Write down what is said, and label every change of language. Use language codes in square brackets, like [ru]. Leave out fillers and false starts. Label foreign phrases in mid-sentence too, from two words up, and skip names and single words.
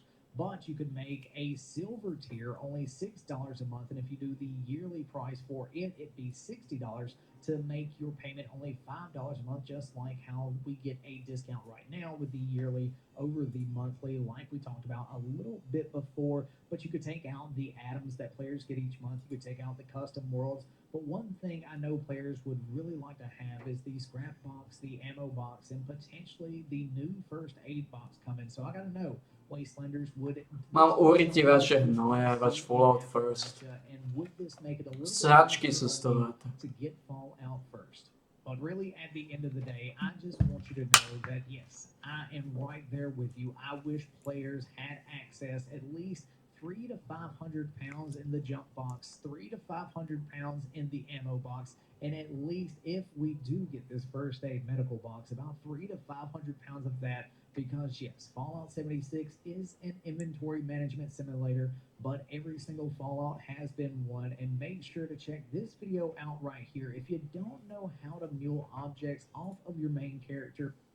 [en] But you could make a silver tier only $6 a month, and if you do the yearly price for it, it'd be $60 to make your payment only $5 a month, just like how we get a discount right now with the yearly over the monthly, like we talked about a little bit before. But you could take out the atoms that players get each month. You could take out the custom worlds. But one thing I know players would really like to have is the scrap box, the ammo box, and potentially the new first aid box coming. So I gotta know, Wastelanders, would [sk] Mám uriti vaše hnoje, váš Fallout First. Sračky sú z toho. [en] to get Fallout First. But really, at the end of the day, I just want you to know that, yes, I am right there with you. I wish players had access at least 300 to 500 pounds in the jump box, 300 to 500 pounds in the ammo box, and at least if we do get this first aid medical box, about 300 to 500 pounds of that, because yes, Fallout 76 is an inventory management simulator, but every single Fallout has been one, and make sure to check this video out right here. If you don't know how to mule objects off of your main character,